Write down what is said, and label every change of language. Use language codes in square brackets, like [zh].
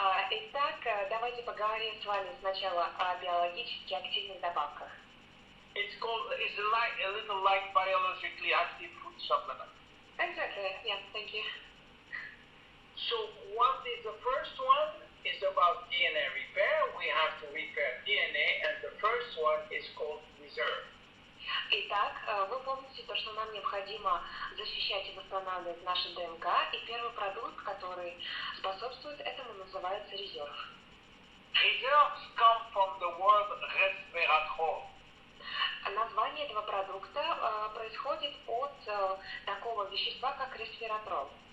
[ru] Итак, давайте поговорим с вами сначала о биологически активных добавках. [en] It's a little like biologically active food supplement. Exactly, yeah, thank you. So what is the first one? Is about DNA repair. We have to repair DNA, and the first one is called reserve. [ru] Итак, вы помните то, что нам необходимо защищать и восстанавливать наши ДНК, и первый продукт, который способствует этому, называется резерв. [en] Reserves come from the word resveratrol. [ru] Название этого продукта происходит от такого вещества, как ресвератрол.